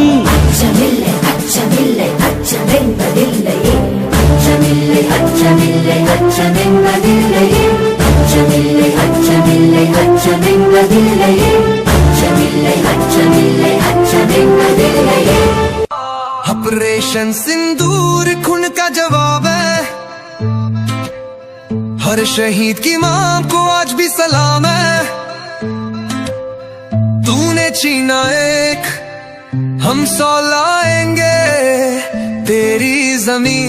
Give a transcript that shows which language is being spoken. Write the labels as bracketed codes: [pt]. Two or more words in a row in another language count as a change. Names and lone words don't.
[ta] அச்சமில்லை அச்சமில்லை அச்சமென்பதில்லையே அச்சமில்லை அச்சமில்லை அச்சமென்பதில்லையே அச்சமில்லை அச்சமில்லை அச்சமென்பதில்லையே அச்சமில்லை அச்சமில்லை அச்சமென்பதில்லையே [hi] ऑपरेशन सिंदूर खून का जवाब है हर शहीद की मां को आज भी सलाम है तूने छीना एक हम 100 लाएंगे तेरी जमीन